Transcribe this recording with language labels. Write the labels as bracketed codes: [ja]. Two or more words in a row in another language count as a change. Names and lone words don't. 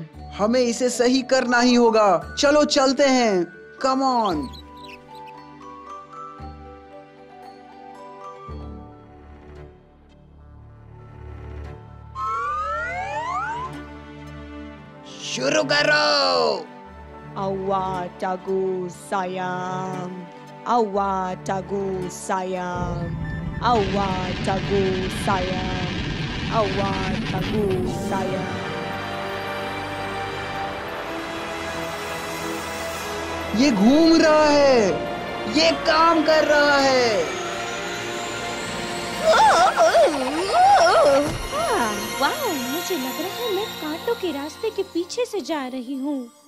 [hi] हमें इसे सही करना ही होगा। चलो चलते हैं। [en] come on. [hi] शुरू करो। Awatagu sayam. Awatagu sayam. Awatagu sayam. Awatagu sayam. ये घूम रहा है, ये काम कर रहा है। वाह, मुझे लग रहा है मैं कांटों के रास्ते के पीछे से जा रही हूँ।